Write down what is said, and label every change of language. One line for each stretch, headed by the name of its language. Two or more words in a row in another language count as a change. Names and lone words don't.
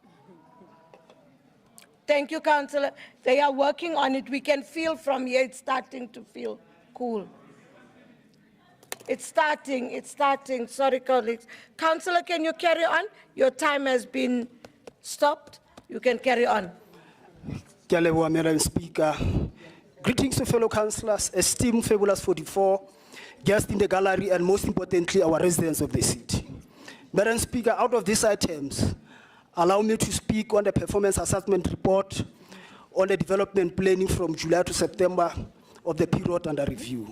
English: Thank you, Councillor. They are working on it. We can feel from here it's starting to feel cool. It's starting. Sorry, colleagues. Councillor, can you carry on? Your time has been stopped. You can carry on.
Southern Sotho: Ke a leboha,
English: Madam Speaker. Greetings to fellow councillors, esteemed Fabulous 44, guests in the gallery, and most importantly, our residents of the city. Madam Speaker, out of these items, allow me to speak on the performance assessment report on the development planning from July to September of the period under review.